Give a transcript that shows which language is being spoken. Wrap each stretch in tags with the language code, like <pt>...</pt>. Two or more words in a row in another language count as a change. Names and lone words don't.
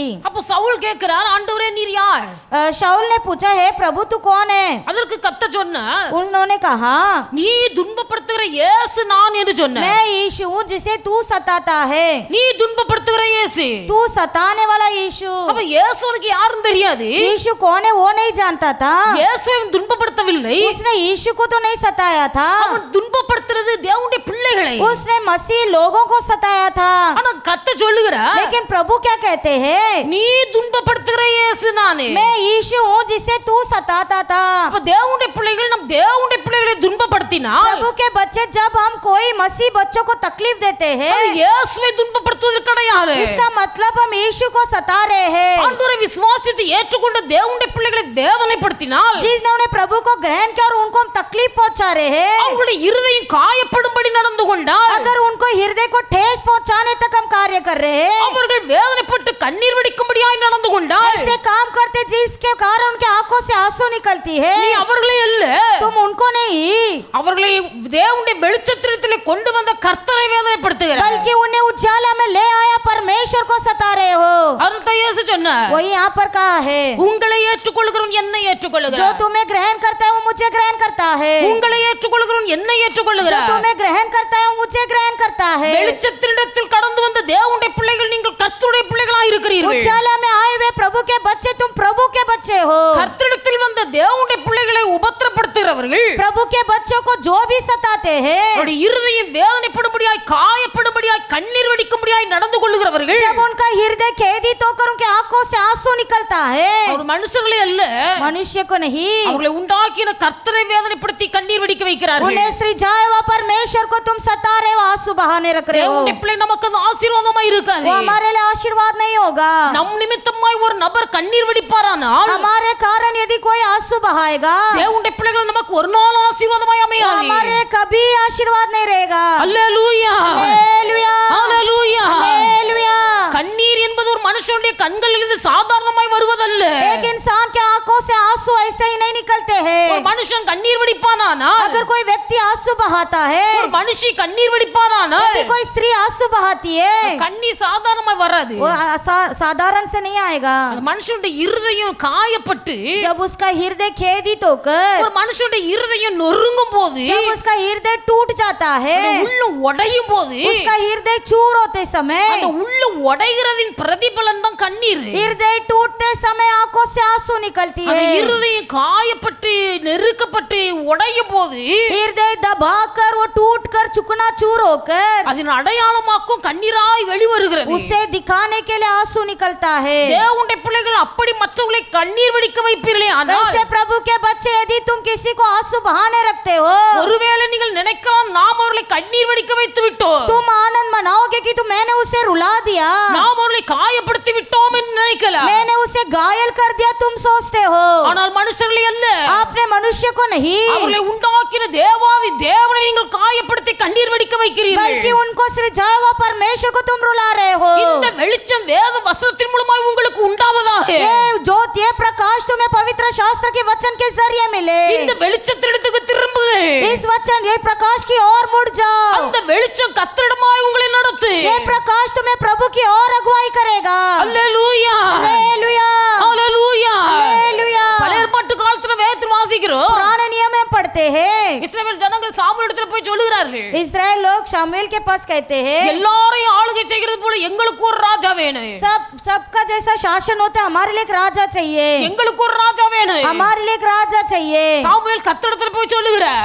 <ta>அப்ப சவுல் கேட்கிறார், ஆண்டவரே நீர் யார்?</ta> <hi>शाऊल ने पूछा, हे प्रभु तू कौन है?</hi> <ta>அதற்கு கர்த்தர் சொன்னார்,</ta> <hi>उन्होंने कहा,</hi> <ta>நீ துன்பப்படுத்துகிற இயேசு நான் என்று சொன்னார்.</ta> <hi>मैं यीशु हूँ जिसे तू सताता है.</hi> <ta>நீ துன்பப்படுத்துகிற இயேசு.</ta> <hi>तू सताने वाला यीशु.</hi> <ta>அப்ப இயேசுவுக்கு யாருன்னு தெரியாது.</ta> <hi>यीशु कौन है वो नहीं जानता था.</hi> <ta>இயேசுவை துன்பப்படுத்தவில்லை.</ta> <hi>उसने यीशु को तो नहीं सताया था.</hi> <ta>அவன் துன்பப்படுத்துறது தேவனுடைய பிள்ளைகளை.</ta> <hi>उसने मसीह लोगों को सताया था.</hi> <ta>ஆனா கர்த்தர் சொல்லுகிறார்,</ta> <hi>लेकिन प्रभु क्या कहते हैं?</hi> <ta>நீ துன்பப்படுத்துகிற இயேசு நானே.</ta> <hi>मैं यीशु हूँ जिसे तू सताता था.</hi> <ta>அப்ப தேவனுடைய பிள்ளைகள் நம் தேவனுடைய பிள்ளைகளை துன்பப்படுத்தினால்,</ta> <hi>प्रभु के बच्चे जब हम कोई मसीह बच्चों को तकलीफ देते हैं,</hi> <ta>அது இயேசுவை துன்பப்படுத்துவது கிடையாது.</ta> <hi>इसका मतलब हम यीशु को सता रहे हैं.</hi> <ta>ஆண்டவரை விசுவாசித்து ஏற்றுக்கொண்ட தேவனுடைய பிள்ளைகளை வேதனைப்படுத்தினால்,</ta> <hi>जिन्होंने प्रभु को ग्रहण किया और उनको हम तकलीफ पहुंचा रहे हैं,</hi> <ta>அவங்களுடைய இருதயம் காயப்படும்படி நடந்து கொண்டால்,</ta> <hi>अगर उनको हृदय को ठेस पहुंचाने तक हम कार्य कर रहे हैं,</hi> <ta>அவர்கள் வேதனைப்பட்டு கண்ணீர் வடிக்கும்படியாய் நடந்து கொண்டால்,</ta> <hi>ऐसे काम करते जिसके कारण उनके आंखों से आंसू निकलती है,</hi> <ta>நீ அவர்களே அல்ல,</ta> <hi>तुम उनको नहीं,</hi> <ta>அவர்களை தேவனுடைய வெளிச்சத்திலே கொண்டு வந்த கர்த்தரை வேதனைப்படுத்துகிறார்.</ta> <hi>बल्कि उन्हें उजाला में ले आया परमेश्वर को सता रहे हो.</hi> <ta>அருள்தான் இயேசு சொன்னார்,</ta> <hi>वही यहाँ पर कहा है,</hi> <ta>உங்களை ஏற்றுக்கொள்கிறவன் என்னை</ta> <hi>जो</hi> <ta>ஏற்றுக்கொள்கிறார்.</ta> <hi>तुम्हें ग्रहण करता है वो मुझे ग्रहण करता है.</hi> <ta>உங்களை ஏற்றுக்கொள்கிறவன் என்னை</ta> <hi>जो</hi> <ta>ஏற்றுக்கொள்கிறார்.</ta> <hi>तुम्हें ग्रहण करता है वो मुझे ग्रहण करता है.</hi> <ta>வெளிச்சத்தினிடத்தில் கடந்து வந்த தேவனுடைய பிள்ளைகள் நீங்கள் கர்த்தருடைய பிள்ளைகளாய் இருக்கிறீர்கள்.</ta> <hi>उजाला में आए हुए प्रभु के बच्चे तुम प्रभु के बच्चे हो.</hi> <ta>கர்த்தரிடத்தில் வந்த தேவனுடைய பிள்ளைகளை உபத்திரப்படுத்துகிறவர்கள்</ta> <hi>प्रभु के बच्चों को जो भी सताते हैं,</hi> <ta>அவருடைய இருதயம் வேதனைப்படும்படியாய் காயப்படும்படியாய் கண்ணீர் வடிக்கும்படியாய் நடந்து கொள்ளுகிறவர்கள்</ta> <hi>जब उनका हृदय खेदित होकर उनके आंखों से आंसू निकलता है,</hi> <ta>அவர் மனுஷர்களே அல்ல,</ta> <hi>मनुष्य को नहीं,</hi> <ta>அவர்களை உண்டாக்கின கர்த்தரை வேதனைப்படுத்தி கண்ணீர் வடிக்க வைக்கிறார்கள்.</ta> <hi>उन्हें सृजाए हुआ परमेश्वर को तुम सता रहे हो, आंसू बहाने रख रहे हो.</hi> <ta>தேவனுடைய பிள்ளை நமக்கு அது ஆசீர்வாதமாய் இருக்காது.</ta> <hi>वो हमारे लिए आशीर्वाद नहीं होगा.</hi> <ta>நம் நிமித்தமாய் ஒரு நபர் கண்ணீர் வடிப்பாரானால்,</ta> <hi>हमारे कारण यदि कोई आंसू बहाएगा,</hi> <ta>தேவனுடைய பிள்ளைகள் நமக்கு ஒரு நாள் ஆசீர்வாதமாய்</ta> <hi>वो</hi> <ta>அமையாது.</ta> <hi>हमारे लिए कभी आशीर्वाद नहीं रहेगा.</hi> <ta>அல்லேலூயா,</ta> <hi>हालेलुया,</hi> <ta>அல்லேலூயா.</ta> <hi>हालेलुया.</hi> <ta>கண்ணீர் என்பது ஒரு மனுஷனுடைய கண்களிலிருந்து சாதாரணமாய் வருவதல்ல.</ta> <hi>एक इंसान के आंखों से आंसू ऐसे ही नहीं निकलते हैं.</hi> <ta>ஒரு மனுஷன் கண்ணீர் வடிப்பானானால்,</ta> <hi>अगर कोई व्यक्ति आंसू बहाता है,</hi> <ta>ஒரு மனுஷி கண்ணீர் வடிப்பானானால்,</ta> <hi>यदि कोई स्त्री आंसू बहाती है,</hi> <ta>கண்ணீர் சாதாரணமாய் வராது.</ta> <hi>वो साधारण से नहीं आएगा.</hi> <ta>அந்த மனுஷனுடைய இருதயம் காயப்பட்டு,</ta> <hi>जब उसका हृदय खेदित होकर,</hi> <ta>ஒரு மனுஷனுடைய இருதயம் நொறுங்கும் போது,</ta> <hi>जब उसका हृदय टूट जाता है,</hi> <ta>உள்ள உடையும் போது,</ta> <hi>उसका हृदय चूर होते समय,</hi> <ta>அந்த உள்ள உடைகிறதின் பிரதிபலன் தான் கண்ணீர்.</ta> <hi>हृदय टूटते समय आंखों से आंसू निकलती</hi> <ta>அந்த</ta> <hi>है.</hi> <ta>இருதயம் காயப்பட்டு நெருக்கப்பட்டு உடையும் போது,</ta> <hi>हृदय दबाकर वो टूटकर चुकना चूर होकर</hi> <ta>அதன் அடையாளமாக்கும் கண்ணீராய் வெளிவருகிறது.</ta> <hi>उसे दिखाने के लिए आंसू निकलता है.</hi> <ta>தேவனுடைய பிள்ளைகள் அப்படி மற்றவர்களை கண்ணீர் வடிக்க வைப்பீர்களே ஆனால்,</ta> <hi>वैसे प्रभु के बच्चे यदि तुम किसी को आंसू बहाने रखते हो,</hi> <ta>ஒருவேளை நீங்கள் நினைக்கலாம் நாம் அவர்களை கண்ணீர் வடிக்க வைத்து விட்டோம்,</ta> <hi>तुम आनंद मनाओगे कि तुम मैंने उसे रुला दिया,</hi> <ta>நாம் அவர்களை காயப்படுத்தி விட்டோம் என்று நினைக்கலாம்.</ta> <hi>मैंने उसे घायल कर दिया तुम सोचते हो.</hi> <ta>ஆனால் மனுஷர்களே அல்ல,</ta> <hi>आपने मनुष्य को नहीं,</hi> <ta>அவர்களை உண்டாக்கின தேவாதி தேவனை நீங்கள் காயப்படுத்தி கண்ணீர் வடிக்க</ta> <hi>बल्कि</hi> <ta>வைக்கிறீர்கள்.</ta> <hi>उनको सृजाया हुआ परमेश्वर को तुम रुला रहे हो.</hi> <ta>இந்த வெளிச்சம் வேத வசனத்தின் மூலமாய் உங்களுக்கு உண்டாவதாக.</ta> <hi>ये ज्योत, ये प्रकाश तुम्हें पवित्र शास्त्र के वचन के जरिए मिले.</hi> <ta>இந்த வெளிச்சத்திடத்துக்கு திரும்புங்கள்.</ta> <hi>इस वचन, ये प्रकाश की ओर मुड़ जाओ.</hi> <ta>அந்த வெளிச்சம் கர்த்தரிடமாய் உங்களை நடத்து.</ta> <hi>ये प्रकाश तुम्हें प्रभु की ओर अगुवाई करेगा.</hi> <ta>அல்லேலூயா,</ta> <hi>हालेलुया,</hi> <ta>அல்லேலூயா.</ta> <hi>हालेलुया.</hi> <ta>பழைய ஏற்பாட்டு காலத்துல வேதத்தில் வாசிக்கிறோம்,</ta> <hi>पुराने नियम में पढ़ते हैं,</hi> <ta>இஸ்ரவேல் ஜனங்கள் சாமுவேலிடத்துல போய் சொல்லுகிறார்கள்,</ta> <hi>इस्राएल लोग शमूएल के पास कहते हैं,</hi> <ta>எல்லாரையும் ஆளுகை செய்கிறது போல எங்களுக்கு ஒரு ராஜா வேணும்,</ta> <hi>सबका जैसा शासन होता है, हमारे लिए एक राजा चाहिए,</hi> <ta>எங்களுக்கு ஒரு ராஜா வேணும்.</ta> <hi>हमारे लिए एक राजा चाहिए.</hi> <ta>சாமுவேல் கர்த்தரிடத்துல போய் சொல்லுகிறார்,</ta>